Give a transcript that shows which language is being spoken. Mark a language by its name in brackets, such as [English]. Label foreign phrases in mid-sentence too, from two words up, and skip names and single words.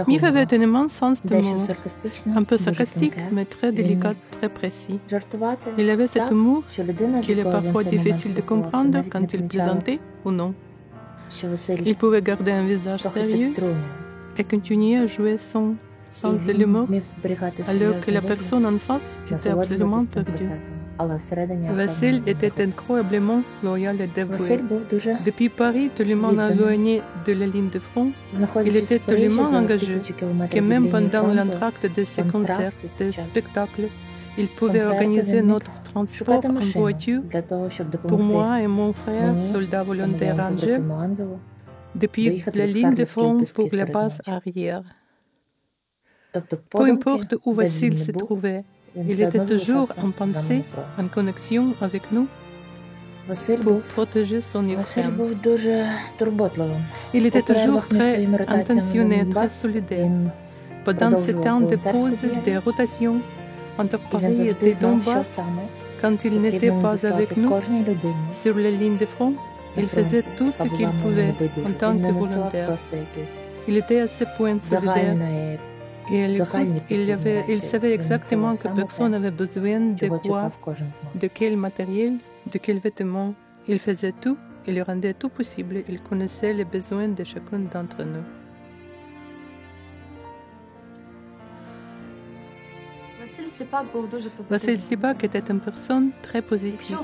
[Ukrainian] Mif гумору, [French] avait un immense sens de [Ukrainian] дещо [French] l'humour, [Ukrainian] саркастичне, [French] un peu [Ukrainian] дуже [French] sarcastique, [Ukrainian] тонке. [French] mais très [Ukrainian] Він [French] délicat, [Ukrainian] міг [French] très précis. [Ukrainian] жартувати [French] Il avait cet [Ukrainian] так, [French] humour [Ukrainian] що людина, з [French] qu'il est [Ukrainian] якою він [French] parfois [Ukrainian] цей момент [French] difficile de [Ukrainian] спілкувався, [French] comprendre [Ukrainian] навіть не [French] quand il [Ukrainian] помічала, [French] plaisantait ou non. [Ukrainian] що Василь [French] Il pouvait garder un visage [Ukrainian] трохи [French] sérieux [Ukrainian] підтрунює, [French] et continuer à jouer son [Ukrainian] і [French] sens de [Ukrainian] він [French] l'humour [Ukrainian] вмів зберігати [French] alors que la [Ukrainian] серйозний вигляд, [French] personne en face était absolument [Ukrainian] насолоджуватись цим [French] perdue. [Ukrainian] процесом, але всередині [French] Vasile était [Ukrainian] впевнений. [French] incroyablement loyal et [Ukrainian] Василь [French] dévoué. [Ukrainian] був дуже [French] Depuis Paris, tellement [Ukrainian] Відданий. [French] éloigné de la ligne de front, [Ukrainian] знаходячись [French] était [Ukrainian] в Парижі [French] tellement [Ukrainian] за [French] engagé [Ukrainian] 1000 [French] que [Ukrainian] кілометрів від [French] même [Ukrainian] лінії [French] pendant [Ukrainian] фронту, [French] l'entracte de ses concerts, [Ukrainian] контракті [French] des [Ukrainian] час [French] spectacles, il pouvait [Ukrainian] концерту [French] organiser [Ukrainian] він міг [French] notre transport [Ukrainian] шукати [French] en [Ukrainian] машину [French] voiture [Ukrainian] для того, щоб [French] pour [Ukrainian] допомогти [French] moi et mon frère, [Ukrainian] мені [French] soldat [Ukrainian] та [French] volontaire [Ukrainian] моєму [French] Angers, [Ukrainian] побратиму Ангелу [French] depuis [Ukrainian] доїхати [French] la [Ukrainian] до [French] ligne de [Ukrainian] Скарлівки у [French] front [Ukrainian] піски [French] pour la [Ukrainian] серед [French] base [Ukrainian] ночі. [French] arrière. [Ukrainian] Тобто [French] Peu [Ukrainian] подумки, [French] importe où [Ukrainian] де він [French] Vasile [Ukrainian] не [French] se [Ukrainian] був, [French] trouvait, [Ukrainian] він [French] il [Ukrainian] все [French] était [Ukrainian] одно [French] toujours [Ukrainian] залишався [French] en [Ukrainian] з нами [French] pensée, [Ukrainian] на фронті. [French] en connexion avec nous [Ukrainian] Василь [French] pour [Ukrainian] був [French] protéger son [Ukrainian] Василь [French] Ukraine. [Ukrainian] був дуже турботливим. [French] Il [Ukrainian] У [French] était toujours [Ukrainian] перервах між [French] très [Ukrainian] своїми ротаціями [French] intentionné, [Ukrainian] на [French] très [Ukrainian] Донбас [French] solidaire. [Ukrainian] він [French] Pendant ces [Ukrainian] продовжував [French] temps de [Ukrainian] волонтерську [French] pause, des [Ukrainian] діяльність, [French] rotations entre [Ukrainian] і він [French] Paris et [Ukrainian] завжди знав, що [French] Donbass, [Ukrainian] саме [French] quand il n'était [Ukrainian] потрібно [French] pas [Ukrainian] надіслати [French] avec nous [Ukrainian] кожній людині [French] sur la ligne de front, [Ukrainian] на [French] il faisait [Ukrainian] фронті, [French] tout ce [Ukrainian] яка [French] qu'il [Ukrainian] була йому [French] pouvait en [Ukrainian] небайдужа. [French] tant [Ukrainian] Він [French] que [Ukrainian] не надсилав [French] volontaire. [Ukrainian] просто якісь [French] Il était à ce point solidaire [Ukrainian] загальної [French] et à l'écoute, [Ukrainian] загальні [French] il savait [Ukrainian] речі. [French] savait [Ukrainian] Він [French] exactement [Ukrainian] надсилав [French] que [Ukrainian] саме [French] personne [Ukrainian] те, [French] n'avait besoin de [Ukrainian] чого [French] quoi, [Ukrainian] чекав кожен з нас. [French] de quel matériel, de quels vêtements. Il faisait tout, il rendait tout possible, il connaissait les besoins de chacun d'entre nous. Vasile Slipak était une personne très positive.